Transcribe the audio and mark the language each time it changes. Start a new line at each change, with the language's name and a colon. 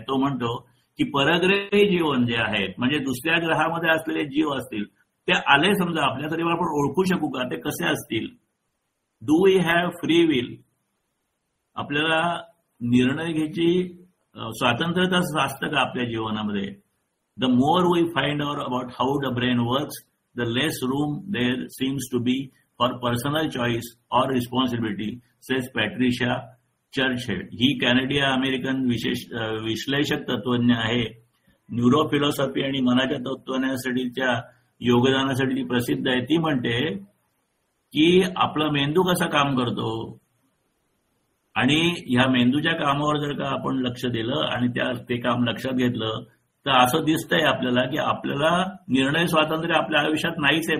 Marathi: तो म्हणतो की परग्रही जीवन जे आहेत, म्हणजे दुसऱ्या ग्रहामध्ये असलेले जीव असतील, ते आले समजा आपल्या, तरी आपण ओळखू शकू का ते कसे असतील?
English: do we have free will,
Marathi: आपल्याला निर्णय घ्यायची स्वातंत्र्यता असतं का आपल्या जीवनामध्ये?
English: The more we find out about how the brain works, the less room there seems to be for personal choice or responsibility, says Patricia Churchland.
Marathi: He Canadian American विश्लेषक तत्वज्ञ आहे. न्यूरोफिलॉसॉफी आणि मनाच्या तत्वज्ञानासाठीच्या योगदानासाठी ती प्रसिद्ध आहे. ती म्हणते की आपला मेंदू कसा काम करतो आणि ह्या मेंदूच्या कामावर जर का आपण लक्ष दिलं आणि ते काम लक्षात घेतलं तर असं दिसतंय आपल्याला की आपल्याला निर्णय स्वातंत्र्य आपल्या आयुष्यात नाहीच आहे.